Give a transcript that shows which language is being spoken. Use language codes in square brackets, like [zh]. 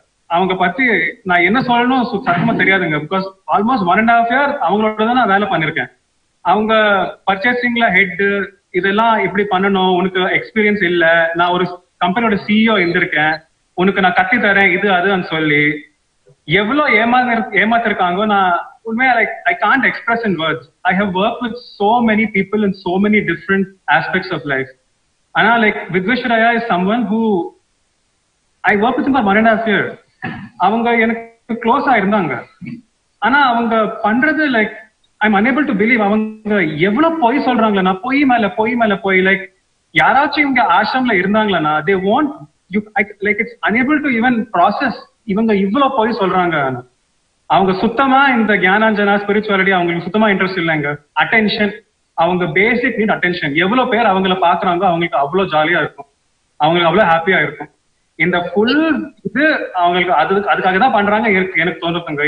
[ta] அவங்க பத்தி நான் என்ன சொல்லணும் சத்தமா தெரியாதுங்க. [en] because almost 1.5 year [ta] அவங்களோட தான் நான் வேலை பண்ணிருக்கேன். அவங்க பர்ச்சேசிங்ல ஹெட் இதெல்லாம் எப்படி பண்ணணும், உனக்கு எக்ஸ்பீரியன்ஸ் இல்ல, நான் ஒரு கம்பெனியோட சிஇஓ இருந்திருக்கேன், உனக்கு நான் கட்டி தரேன் இது அதுன்னு சொல்லி எவ்வளவு ஏமாத்திருக்காங்க. நான் உண்மையா [en] I can't express in words. I have worked with so many people in so many different aspects of life. [ta] ஆனா [en] Vidveswaraya is someone who I worked with him for 1.5 year. [ta] அவங்க எனக்கு க்ளோஸா இருந்தாங்க. ஆனா அவங்க பண்றது [en] I'm unable to believe. [ta] அவங்க எவ்வளவு பொய் சொல்றாங்களா, நான் பொய் மேல பொய். யாராச்சும் இவங்க ஆசிரம்ல இருந்தாங்களா, [en] they won't you it's unable to even process. [ta] இவங்க இவ்வளவு பொய் சொல்றாங்க. அவங்க சுத்தமா இந்த ஞானாஞ்சனா ஸ்பிரிச்சுவாலிட்டி அவங்களுக்கு சுத்தமா இன்ட்ரெஸ்ட் இல்லைங்க. அட்டென்ஷன், அவங்க பேசிக் நீட் அட்டென்ஷன். எவ்வளவு பேர் அவங்கள பாக்குறாங்க, அவங்களுக்கு அவ்வளவு ஜாலியா இருக்கும், அவங்களுக்கு அவ்வளவு ஹாப்பியா இருக்கும். இந்த ஃபுல் இது அவங்களுக்கு அதுக்காக தான் பண்றாங்க எனக்கு தோணுதுங்க.